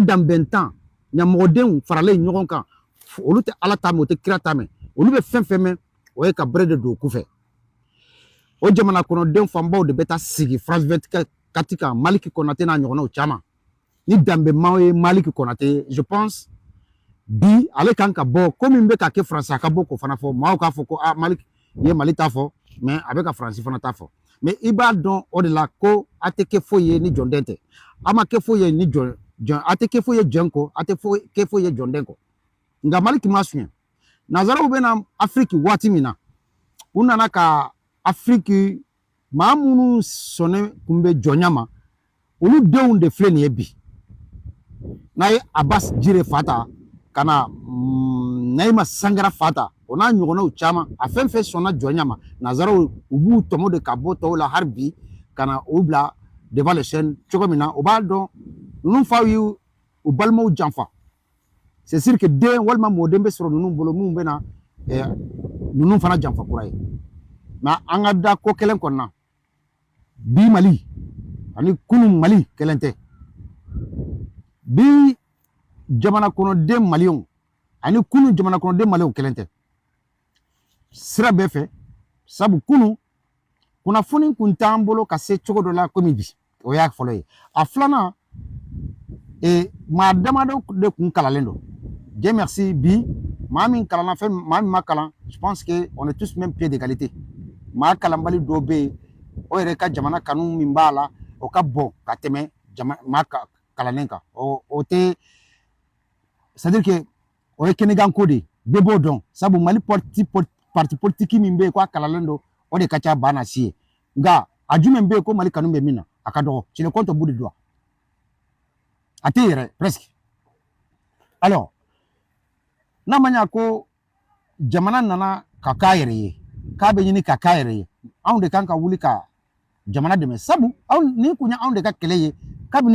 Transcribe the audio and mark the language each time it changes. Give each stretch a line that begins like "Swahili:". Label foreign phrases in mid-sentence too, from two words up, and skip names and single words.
Bambara: danbɛntan ɲamɔgɔdenw faralen ɲɔgɔn kan olu tɛ ala ta mɛn o tɛ kira ta mɛn olu bɛ fɛn fɛn mɛn o ye ka bere de don u kɔfɛ o jamana kɔnɔdenw fanbaw de bɛ taa sigi France 24 kan Maliki Konate n'a ɲɔgɔnnaw caman ni danbɛmaw ye Maliki Konate je pense bi ale kan ka bɔ ko min bɛ ka kɛ France a ka bɔ k'o fana fɔ maaw k'a fɔ ko Maliki ye Mali ta fɔ mais a bɛ ka France fana ta fɔ mais i b'a dɔn o de la ko a tɛ kɛ foyi ye ni jɔnden tɛ a ma kɛ foyi ye ni jɔn a tɛ kɛ foyi ye jɔn kɔ a tɛ kɛ foyi ye jɔnden kɔ nka Maliki ma suɲɛ nanzaraw bɛ na Afrique waati min na u nana ka Afrique maa minnu sɔnne kun bɛ jɔnya ma olu denw de filɛ nin ye bi n'a ye Abbas Jire fa ta ka na Nahima Sangara fa ta o n'a ɲɔgɔnnaw caman a fɛn fɛn sɔnna jɔnya ma nanzaraw u b'u tɔmɔ de ka bɔ tɔw la hali bi ka na u bila
French: devant les chaînes
Bambara: cogo min na u b'a dɔn ninnu faw y'u balimaw janfa
French: c'est sûr que
Bambara: den walma modem be soro nunu bolo mun bena nunu fana janfa kura ye mais an ka da ko kelen kɔnɔna bi Mali ani kunun Mali kelen tɛ bi jamana kɔnɔden maliyɛnw ani kunun jamana kɔnɔden maliyɛnw kelen tɛ sira bɛɛ fɛ sabu kunun kunnafoni kun t'an bolo ka se cogo dɔ la komi bi o y'a fɔlɔ ye a filanan maa damadɔ de kun kalalen don
French: Dieu merci
Bambara: bi maa min kalanna fɛn maa min ma kalan
French: je pense que on est tous même pied d'égalité
Bambara: maa kalanbali dɔ bɛ yen o yɛrɛ ka jamana kanu min b'a la o ka bon ka tɛmɛ maa kalannen kan o tɛ
French: c'est à dire que
Bambara: o ye kɛnɛkan ko de ye bɛɛ b'o dɔn sabu Mali
French: parti politique
Bambara: min bɛ yen ko a kalanlen don o de ka ca ba na si ye nka a jumɛn bɛ yen ko Mali kanu bɛ min na a ka dɔgɔ
French: c'est le compte au bout du doigt
Bambara: a tɛ yɛrɛ
French: presque alors
Bambara: n'a ma ɲa ko jamana nana ka k'a yɛrɛ ye k'a bɛ ɲini ka k'a yɛrɛ ye anw de kan ka wuli ka jamana dɛmɛ sabu ni kun ye anw de ka kɛlɛ ye kabini